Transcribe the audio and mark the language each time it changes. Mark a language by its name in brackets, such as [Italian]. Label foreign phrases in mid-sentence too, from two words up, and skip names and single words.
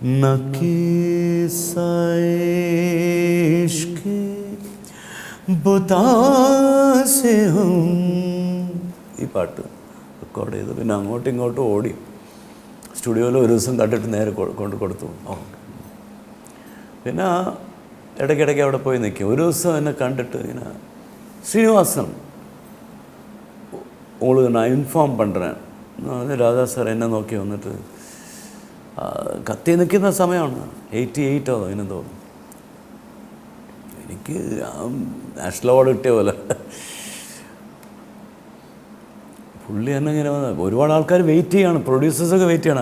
[Malayalam] ഈ പാട്ട് റെക്കോർഡ് ചെയ്തു. പിന്നെ അങ്ങോട്ടും ഇങ്ങോട്ടും ഓടി സ്റ്റുഡിയോയിൽ ഒരു ദിവസം കണ്ടിട്ട് നേരെ കൊണ്ട് കൊടുത്തു. പിന്നെ ഇടയ്ക്കിടയ്ക്ക് അവിടെ പോയി നിൽക്കും. ഒരു ദിവസം എന്നെ കണ്ടിട്ട് ഇങ്ങനെ ശ്രീനിവാസൻ [Tamil] உங்களுக்கு நான் இன்ஃபார்ம் பண்ணுறேன். நான் வந்து ராஜா சார் [Malayalam] എന്നെ നോക്കി വന്നിട്ട് കത്തി നിൽക്കുന്ന സമയമാണ് 88 അതിന് തോന്നുന്നു. എനിക്ക് [English] national award [Malayalam] കിട്ടിയ പോലെ പുള്ളി എന്നെ ഇങ്ങനെ ഒരുപാട് ആൾക്കാർ വെയിറ്റ് ചെയ്യാണ്, പ്രൊഡ്യൂസേഴ്സൊക്കെ വെയിറ്റ് ചെയ്യണം.